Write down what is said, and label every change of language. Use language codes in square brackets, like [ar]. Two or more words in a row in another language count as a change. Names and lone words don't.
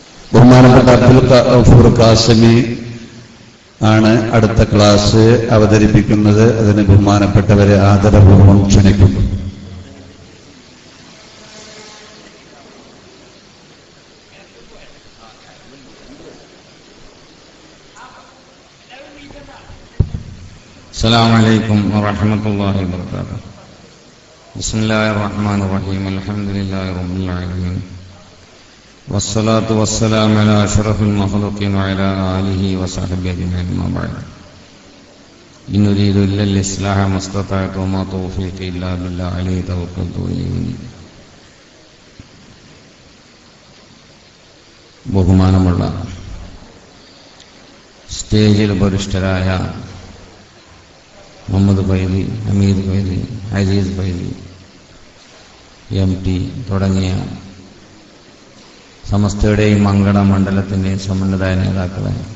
[ml] ബഹുമാനപ്പെട്ട അബ്ദുൽ ഗഫൂർ ഖാസിമി ആണ് അടുത്ത ക്ലാസ് അവതരിപ്പിക്കുന്നത്. അതിന് ബഹുമാനപ്പെട്ടവരെ ആദരപൂർവ്വം ക്ഷണിക്കുന്നു. [ar] السلام عليكم ورحمة الله وبركاته. بسم الله الرحمن الرحيم. الحمد لله رب العالمين والصلاة والسلام على أشرف المخلوقين وعلى آله وصحبه أجمعين. ما بعد إن أريد إلا الإصلاح ما استطعت وما توفيقي إلا بالله عليه توكلت وإليه أنيب. [ml] ബഹുമാനമുള്ള സ്റ്റേജിൽ ഉപരിഷ്ഠരായ മുഹമ്മദ് ഫൈലി, ഹമീദ് ഫൈലി, അസീസ് ഫൈലി, MP തുടങ്ങിയ സമസ്തയുടെയും മങ്കട മണ്ഡലത്തിൻ്റെയും സമന്വിതായ നേതാക്കളെ,